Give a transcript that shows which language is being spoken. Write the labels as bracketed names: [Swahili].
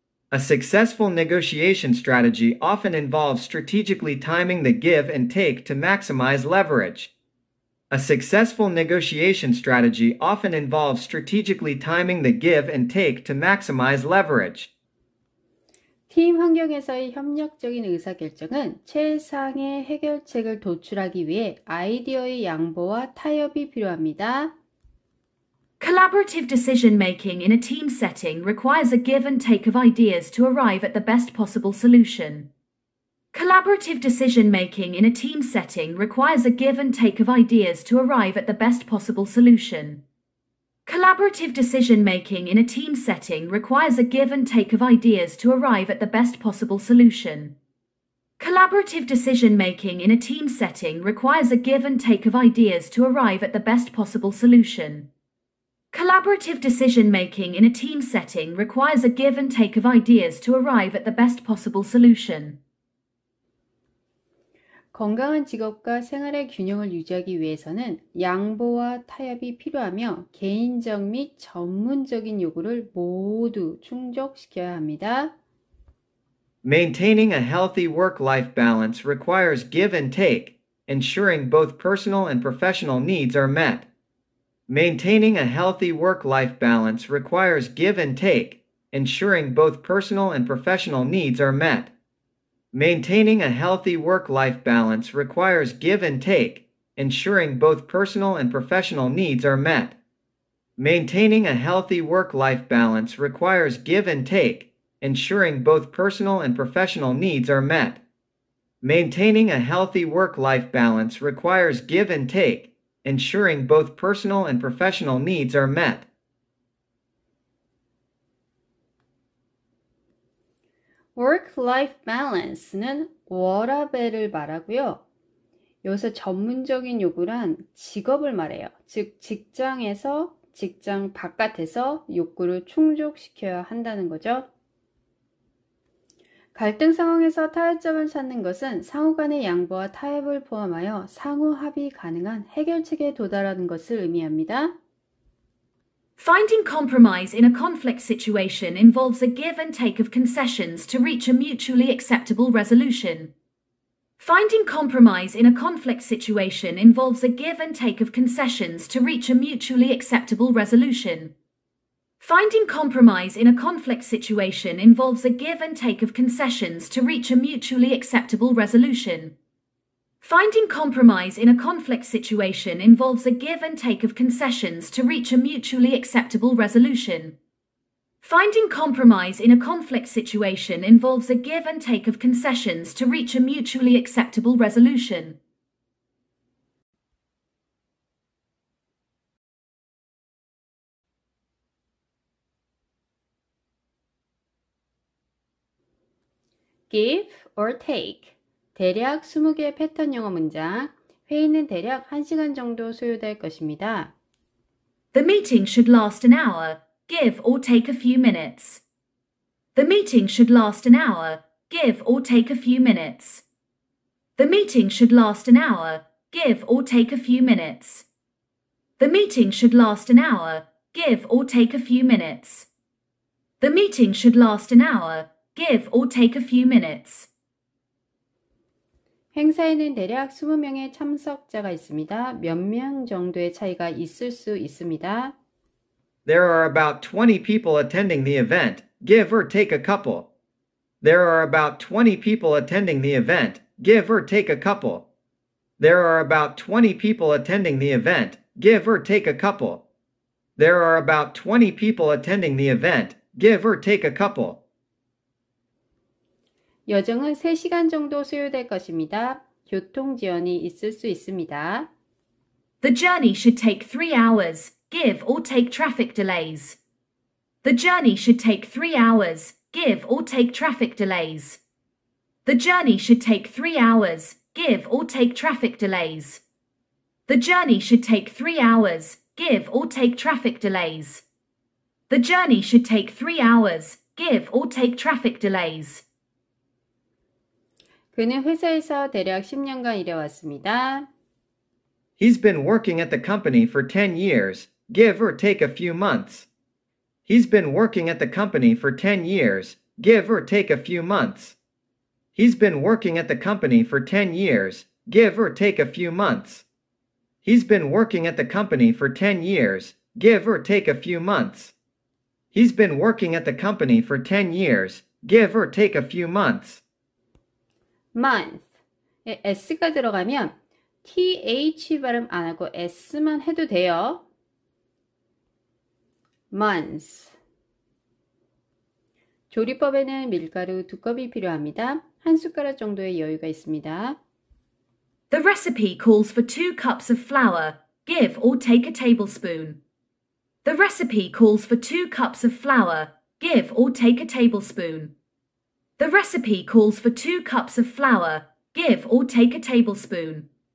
[English] A successful negotiation strategy often involves strategically timing the give and take to maximize leverage. A successful negotiation strategy often involves strategically timing the give and take to maximize leverage. [Korean] 팀 환경에서의 협력적인 의사결정은 최상의 해결책을 도출하기 위해 아이디어의 양보와 타협이 필요합니다. [English] Collaborative decision-making in a team setting requires a give and take of ideas to arrive at the best possible solution. Collaborative decision-making in a team setting requires a give and take of ideas to arrive at the best possible solution. Collaborative decision-making in a team setting requires a give and take of ideas to arrive at the best possible solution. Collaborative decision-making in a team setting requires a give and take of ideas to arrive at the best possible solution. Collaborative decision-making in a team setting requires a give and take of ideas to arrive at the best possible solution. [Korean] 건강한 직업과 생활의 균형을 유지하기 위해서는 양보와 타협이 필요하며 개인적 및 전문적인 요구를 모두 충족시켜야 합니다. [English] Maintaining a healthy work-life balance requires give and take, ensuring both personal and professional needs are met. Maintaining a healthy work-life balance requires give and take, ensuring both personal and professional needs are met. Maintaining a healthy work-life balance requires give and take, ensuring both personal and professional needs are met. Maintaining a healthy work-life balance requires give and take, ensuring both personal and professional needs are met. Maintaining a healthy work-life balance requires give and take, ensuring both personal and professional needs are met. Work-life balance [Korean] 는 워라밸을 말하고요. 여기서 전문적인 요구란 직업을 말해요. 즉 직장에서 직장 바깥에서 욕구를 충족시켜야 한다는 거죠. 갈등 상황에서 타협점을 찾는 것은 상호 간의 양보와 타협을 포함하여 상호 합의 가능한 해결책에 도달하는 것을 의미합니다. [English] Finding compromise in a conflict situation involves a give and take of concessions to reach a mutually acceptable resolution. Finding compromise in a conflict situation involves a give and take of concessions to reach a mutually acceptable resolution. Finding compromise in a conflict situation involves a give and take of concessions to reach a mutually acceptable resolution. Finding compromise in a conflict situation involves a give and take of concessions to reach a mutually acceptable resolution. Finding compromise in a conflict situation involves a give and take of concessions to reach a mutually acceptable resolution. give or take. [Korean] 대략 20개의 패턴 영어 문장. 회의는 대략 1시간 정도 소요될 것입니다. [English] The meeting should last an hour. Give or take a few minutes. The meeting should last an hour. Give or take a few minutes. The meeting should last an hour. Give or take a few minutes. The meeting should last an hour. Give or take a few minutes. The meeting should last an hour. Give or take a few minutes. [Korean] 행사에는 대략 20명의 참석자가 있습니다. 몇 명 정도의 차이가 있을 수 있습니다. [English] There are about 20 people attending the event, give or take a couple. There are about 20 people attending the event, give or take a couple. There are about 20 people attending the event, give or take a couple. There are about 20 people attending the event, give or take a couple. [Korean] 여정은 3시간 정도 소요될 것입니다. 교통 지연이 있을 수 있습니다. [English] The journey should take 3 hours. Give or take traffic delays. The journey should take 3 hours. Give or take traffic delays. The journey should take 3 hours. Give or take traffic delays. The journey should take 3 hours. Give or take traffic delays. The journey should take 3 hours. Give or take traffic delays. [Korean] 그는 회사에서 대략 10년간 일해왔습니다. [English] He's been working at the company for 10 years, give or take a few months. He's been working at the company for 10 years, give or take a few months. He's been working at the company for 10 years, give or take a few months. He's been working at the company for 10 years, give or take a few months. He's been working at the company for 10 years, give or take a few months. [Korean] month에 s가 들어가면 th 발음 안 하고 s만 해도 돼요. [English] months. [Korean] 조리법에는 밀가루 2컵이 필요합니다. 한 숟가락 정도의 여유가 있습니다. [English] The recipe calls for 2 cups of flour. Give or take a tablespoon. The recipe calls for 2 cups of flour. Give or take a tablespoon. The recipe calls for 2 cups of flour. Give or take a tablespoon.